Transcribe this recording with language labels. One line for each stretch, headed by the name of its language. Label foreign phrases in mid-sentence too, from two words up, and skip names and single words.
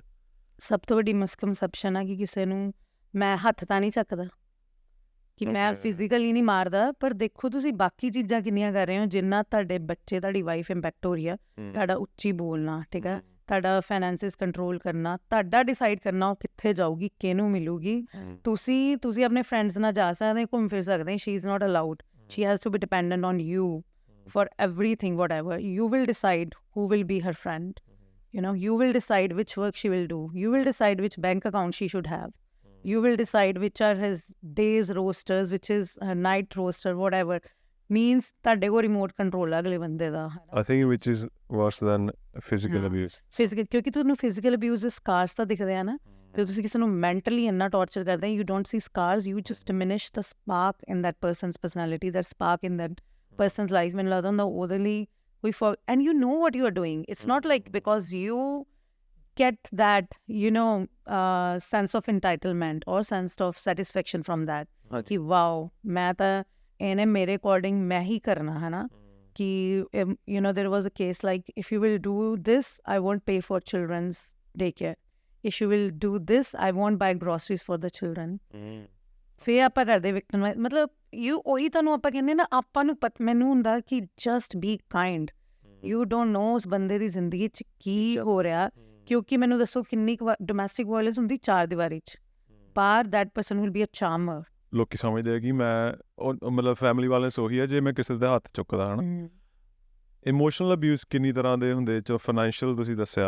Punjabi: ਸਭ ਤੋਂ ਵੱਡੀ ਮਿਸਕਨਸੈਪਸ਼ਨ ਆ ਕਿ ਕਿਸੇ ਨੂੰ ਮੈਂ ਹੱਥ ਤਾਂ ਨਹੀਂ ਚੱਕਦਾ, ਕਿ ਮੈਂ ਫਿਜ਼ੀਕਲੀ ਨਹੀਂ ਮਾਰਦਾ, ਪਰ ਦੇਖੋ ਤੁਸੀਂ ਬਾਕੀ ਚੀਜ਼ਾਂ ਕਿੰਨੀਆਂ ਕਰ ਰਹੇ ਹੋ ਜਿੰਨਾ ਤੁਹਾਡੇ ਬੱਚੇ, ਤੁਹਾਡੀ
English: wife impact
Punjabi: ਹੋ ਰਹੀ ਆ। ਤੁਹਾਡਾ ਉੱਚੀ ਬੋਲਣਾ, ਠੀਕ ਹੈ, ਤੁਹਾਡਾ
English: finances control
Punjabi: ਕਰਨਾ, ਤੁਹਾਡਾ ਡਿਸਾਈਡ ਕਰਨਾ ਉਹ ਕਿੱਥੇ ਜਾਊਗੀ, ਕਿਹਨੂੰ ਮਿਲੂਗੀ। ਤੁਸੀਂ ਆਪਣੇ ਫਰੈਂਡਸ ਨਾਲ ਜਾ ਸਕਦੇ, ਘੁੰਮ ਫਿਰ ਸਕਦੇ,
English: she is not allowed, she has to be dependent on you for everything, whatever, you will decide who will be her friend, You know, you will decide which work she will do. You will decide which bank account she should have. You will decide which are his days rosters, which is her night roster, whatever.
Punjabi: Means ਤੁਹਾਡੇ ਕੋਲ
English: remote control
Punjabi: ਆ ਅਗਲੇ ਬੰਦੇ ਦਾ
English: I think which is worse than physical abuse.
Punjabi: ਫਿਜ਼ੀਕਲ, ਕਿਉਂਕਿ ਤੁਹਾਨੂੰ
English: physical abuse
Punjabi: ਦੇ ਸਕਾਰਸ ਤਾਂ ਦਿਖਦੇ ਆ ਨਾ, ਤੇ ਤੁਸੀਂ ਕਿਸੇ ਨੂੰ ਮੈਂਟਲੀ ਇੰਨਾ ਟੌਰਚਰ ਕਰਦੇ,
English: you don't see scars, you just diminish the spark in that person's personality, that spark in that person's life.
Punjabi: ਮੈਨੂੰ ਲੱਗਦਾ ਹੁੰਦਾ ਉਹਦੇ ਲਈ ਕੋਈ
English: and you know what you are doing, it's not like because you get that, you know, sense of entitlement or sense of satisfaction from that
Hindi: कि wow मैं तो इन्हें मेरे according मैं ही करना है ना कि
English: you know there was a case like if you will do this I won't pay for children's daycare, if you will do this I won't buy groceries for the children।
Punjabi: ਫਿਰ ਆਪਾਂ ਕਰਦੇ ਵਿਕਟਮ, ਮਤਲਬ ਯੂ ਉਹੀ ਤੁਹਾਨੂੰ ਆਪਾਂ ਕਹਿੰਦੇ ਨਾ, ਆਪਾਂ ਨੂੰ ਮੈਨੂੰ ਹੁੰਦਾ ਕਿ
English: just be kind, you don't know
Punjabi: ਉਸ ਬੰਦੇ ਦੀ ਜ਼ਿੰਦਗੀ 'ਚ ਕੀ ਹੋ ਰਿਹਾ, ਕਿਉਂਕਿ ਮੈਨੂੰ ਦੱਸੋ ਕਿੰਨੀ
English: domestic violence
Punjabi: ਹੁੰਦੀ 4 ਦੀਵਾਰੀ 'ਚ, ਪਰ
English: that person will be a charmer.
Punjabi: ਲੋਕੀ ਸਮਝਦੇ ਆ ਕਿ ਮੈਂ ਮਤਲਬ
English: family violence
Punjabi: ਉਹੀ ਹੈ ਜੇ ਮੈਂ ਕਿਸੇ ਦੇ ਹੱਥ ਚੁੱਕਦਾ ਹਨ।
English: emotional abuse
Punjabi: ਕਿੰਨੀ ਤਰ੍ਹਾਂ ਦੇ ਹੁੰਦੇ, ਚਲੋ ਫਾਈਨੈਂਸ਼ੀਅਲ ਤੁਸੀਂ ਦੱਸਿਆ,